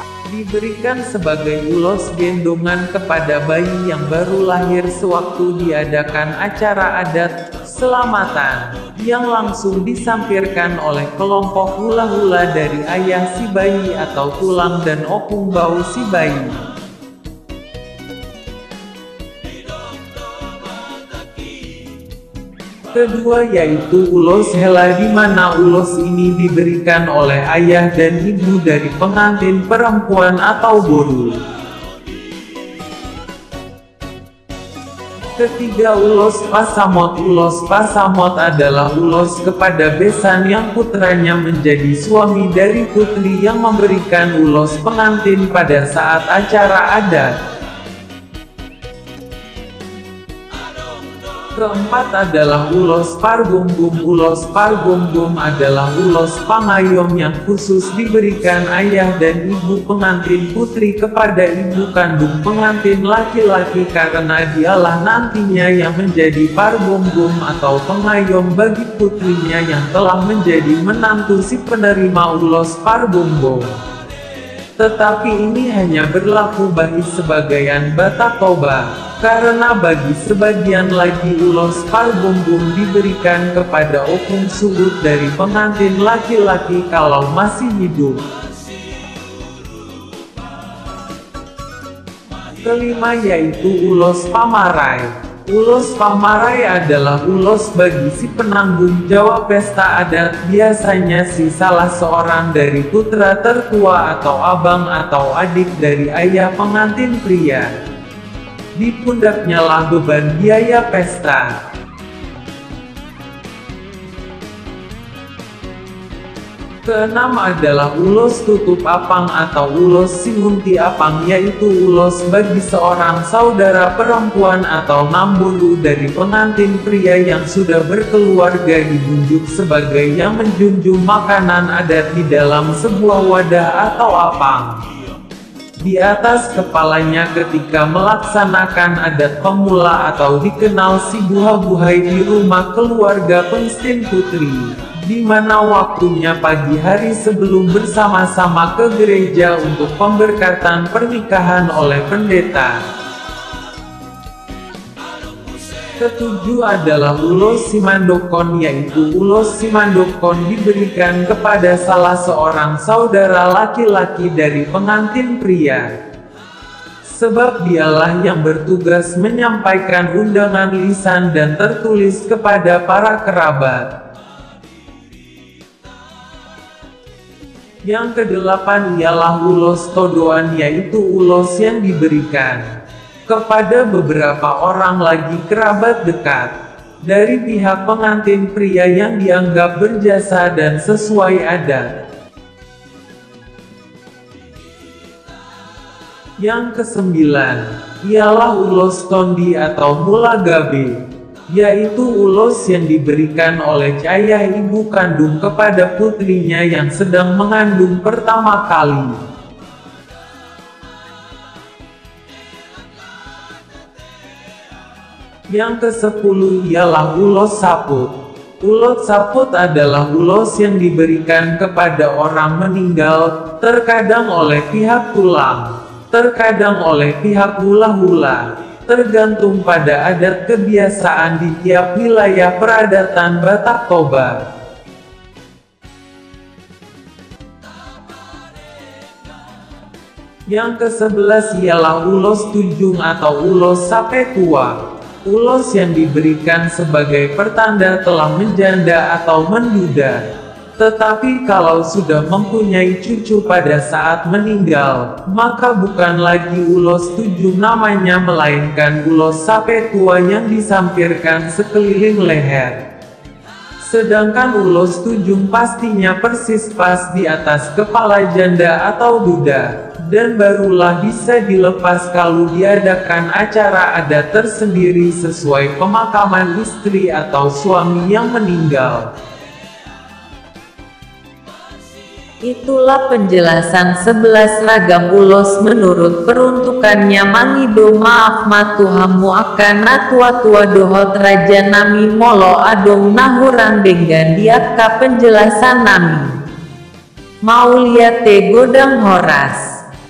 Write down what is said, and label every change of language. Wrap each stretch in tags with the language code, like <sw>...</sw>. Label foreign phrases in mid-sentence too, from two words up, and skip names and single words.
<id>Diberikan sebagai ulos gendongan kepada bayi yang baru lahir sewaktu diadakan acara adat selamatan, yang langsung disampirkan oleh kelompok hula-hula dari ayah si bayi atau tulang dan opung bau si bayi. Kedua yaitu ulos hela, di mana ulos ini diberikan oleh ayah dan ibu dari pengantin perempuan atau boru. Ketiga, ulos pasamot. Ulos pasamot adalah ulos kepada besan yang putranya menjadi suami dari putri yang memberikan ulos pengantin pada saat acara adat. Keempat adalah ulos pargomgom. Ulos pargomgom adalah ulos pangayom yang khusus diberikan ayah dan ibu pengantin putri kepada ibu kandung pengantin laki-laki, karena dialah nantinya yang menjadi pargomgom atau pengayom bagi putrinya yang telah menjadi menantu si penerima ulos pargomgom. Tetapi ini hanya berlaku bagi sebagian Batak Toba, karena bagi sebagian lagi ulos pargomgom diberikan kepada opung suhut dari pengantin laki-laki kalau masih hidup. Kelima yaitu ulos pamarai. Ulos pamarai adalah ulos bagi si penanggung jawab pesta adat, biasanya si salah seorang dari putra tertua atau abang atau adik dari ayah pengantin pria. Di pundaknya lah beban biaya pesta. Keenam adalah ulos tutup apang atau ulos singunti apang, yaitu ulos bagi seorang saudara perempuan atau nambulu dari pengantin pria yang sudah berkeluarga ditunjuk sebagai yang menjunjung makanan adat di dalam sebuah wadah atau apang di atas kepalanya ketika melaksanakan adat pemula atau dikenal si buha-buhai di rumah keluarga pengantin putri, di mana waktunya pagi hari sebelum bersama-sama ke gereja untuk pemberkatan pernikahan oleh pendeta. Ketujuh adalah ulos simandokon, yaitu ulos simandokon diberikan kepada salah seorang saudara laki-laki dari pengantin pria, sebab dialah yang bertugas menyampaikan undangan lisan dan tertulis kepada para kerabat. Yang kedelapan ialah ulos todoan, yaitu ulos yang diberikan kepada beberapa orang lagi kerabat dekat dari pihak pengantin pria yang dianggap berjasa dan sesuai adat. Yang kesembilan ialah ulos tondi atau mulagabe, yaitu ulos yang diberikan oleh ayah ibu kandung kepada putrinya yang sedang mengandung pertama kali. Yang ke-10 ialah ulos saput. Ulos saput adalah ulos yang diberikan kepada orang meninggal, terkadang oleh pihak tulang, terkadang oleh pihak hula-hula, tergantung pada adat kebiasaan di tiap wilayah peradatan Batak Toba. Yang ke-11 ialah ulos tunjung atau ulos sape tua. Ulos yang diberikan sebagai pertanda telah menjanda atau menduda. Tetapi kalau sudah mempunyai cucu pada saat meninggal, maka bukan lagi ulos tunjung namanya, melainkan ulos sape tua yang disampirkan sekeliling leher. Sedangkan ulos tunjung pastinya persis pas di atas kepala janda atau duda, dan barulah bisa dilepas kalau diadakan acara adat tersendiri sesuai pemakaman istri atau suami yang meninggal. Itulah penjelasan 11 ragam ulos menurut peruntukannya</id> <bbc>mangido maaf matuhamu akan natua-tua dohot raja nami molo adong nahurang dengan diaka penjelasan nami. Mau lihat te godang horas.</bbc>